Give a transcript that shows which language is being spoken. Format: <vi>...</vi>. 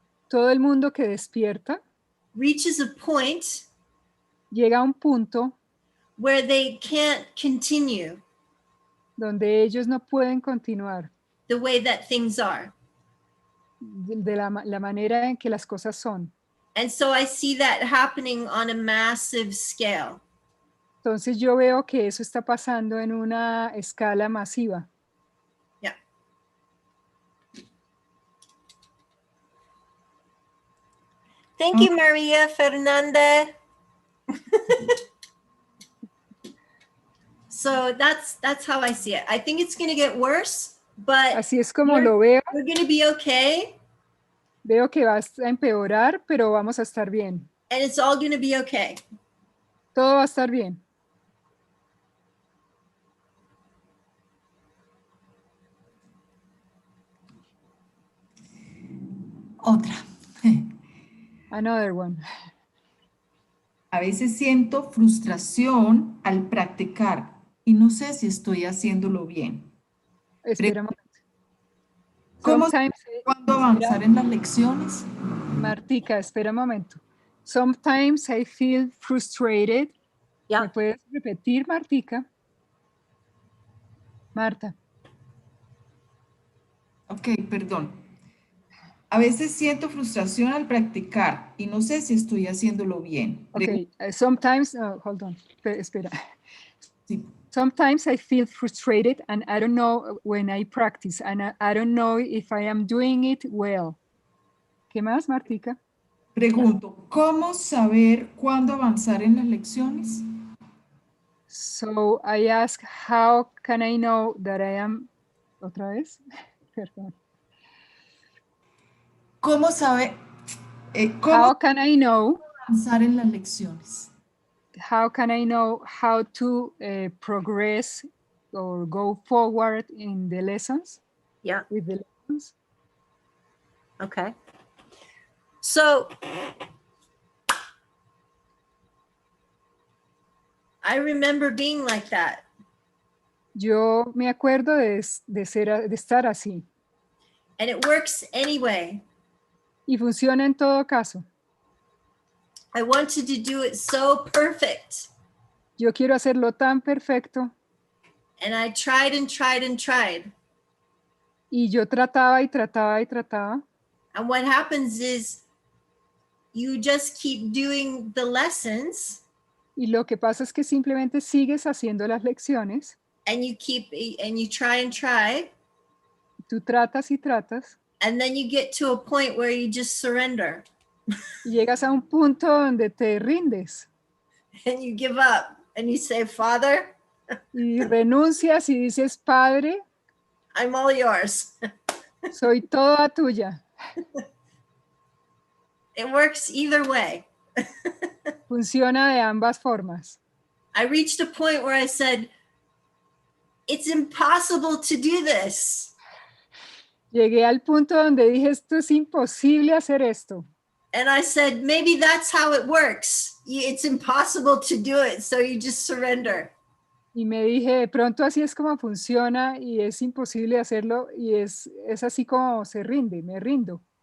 <es>Todo el mundo que despierta</es> <en>reaches a point</en> <es>llega a un punto</es> <en>where they can't continue</en> <es>donde ellos no pueden continuar</es> <en>the way that things are.</en> <es>de la manera en que las cosas son.</es> <en>And so I see that happening on a massive scale.</en> <es>Entonces yo veo que eso está pasando en una escala masiva.</es> <en>Yeah. Thank you, Maria Fernanda. So that's how I see it. I think it's going to get worse, but</en> <es>Así es como lo veo.</es> <en>we're going to be okay.</en> <es>Veo que va a empeorar, pero vamos a estar bien.</es> <en>And it's all going to be okay.</en> <es>Todo va a estar bien. Otra.</es> <en>Another one.</en> <es>A veces siento frustración al practicar y no sé si estoy haciéndolo bien. Espera un momento. ¿Cómo</es> <en>Sometimes,</en> <es>cuándo avanzar en las lecciones? Martica, espera un momento.</es> <en>Sometimes I feel frustrated. Yeah.</en> <es>¿Me puedes repetir, Martica? Marta. Ok, perdón. A veces siento frustración al practicar y no sé si estoy haciéndolo bien.</es> <en>Ok, sometimes, hold on,</en> <es>espera. Sí.</es> <en>Sometimes I feel frustrated and I don't know when I practice and I don't know if I am doing it well.</en> <es>¿Qué más, Martica? Pregunto, ¿cómo saber cuándo avanzar en las lecciones?</es> <en>So I ask, how can I know that I am...</en> <es>¿Otra vez? Perdón. ¿Cómo saber</es> <en>How can I know?</en> <es>avanzar en las lecciones?</es> <en>How can I know how to progress or go forward in the lessons? Yeah. With the lessons? Okay. So I remember being like that.</en> <es>Yo me acuerdo de estar así.</es> <en>And it works anyway.</en> <es>Y funciona en todo caso.</es> <en>I wanted to do it so perfect.</en> <es>Yo quiero hacerlo tan perfecto.</es> <en>And I tried and tried and tried.</en> <es>Y yo trataba y trataba y trataba.</es> <en>And what happens is you just keep doing the lessons.</en> <es>Y lo que pasa es que simplemente sigues haciendo las lecciones.</es> <en>And you try and try.</en> <es>Tú tratas y tratas.</es> <en>And then you get to a point where you just surrender.</en> <es>Y llegas a un punto donde te rindes.</es> <en>And you give up and you say, Father,</en> <es>y renuncias y dices, Padre,</es> <en>I'm all yours.</en> <es>soy toda tuya.</es> <en>It works either way.</en> <es>Funciona de ambas formas.</es> <en>I reached a point where I said, it's impossible to do this.</en> <es>Llegué al punto donde dije, esto es imposible hacer esto.</es> <en>And I said, maybe that's how it works. It's impossible to do it, so you just surrender.</en> <es>Y me dije, de pronto así es como funciona y es imposible hacerlo y es así como se rinde, me rindo.</es>